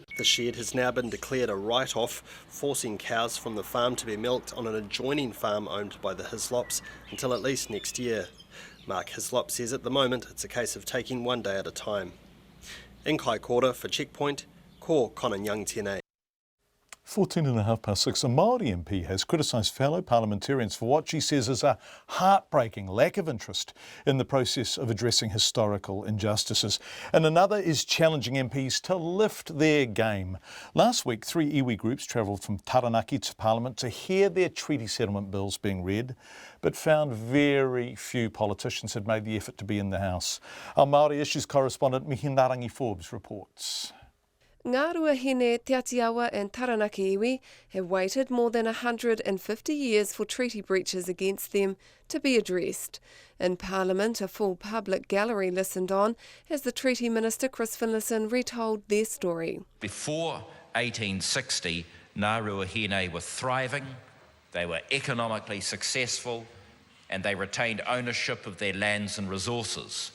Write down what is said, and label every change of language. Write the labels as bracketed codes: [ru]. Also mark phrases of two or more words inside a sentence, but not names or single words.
[en] The shed has now been declared a write-off, forcing cows from the farm to be milked on an adjoining farm owned by the Hislops until at least next year. Mark Hislop says at the moment it's a case of taking one day at a time. In Kaikoura for Checkpoint, [mi] ko Conan Young tēnei. [en] 6:14, a Māori MP has criticised fellow parliamentarians for what she says is a heartbreaking lack of interest in the process of addressing historical injustices. And another is challenging MPs to lift their game. Last week, 3 iwi groups travelled from Taranaki to Parliament to hear their treaty settlement bills being read, but found very few politicians had made the effort to be in the House. Our Māori Issues correspondent Mihi Narangi Forbes reports. Ngā Ruahine, Te Atiawa and Taranaki iwi have waited more than 150 years for treaty breaches against them to be addressed. In Parliament, a full public gallery listened on as the Treaty Minister Chris Finlayson retold their story. Before 1860, Ngā Ruahine were thriving, they were economically successful, and they retained ownership of their lands and resources.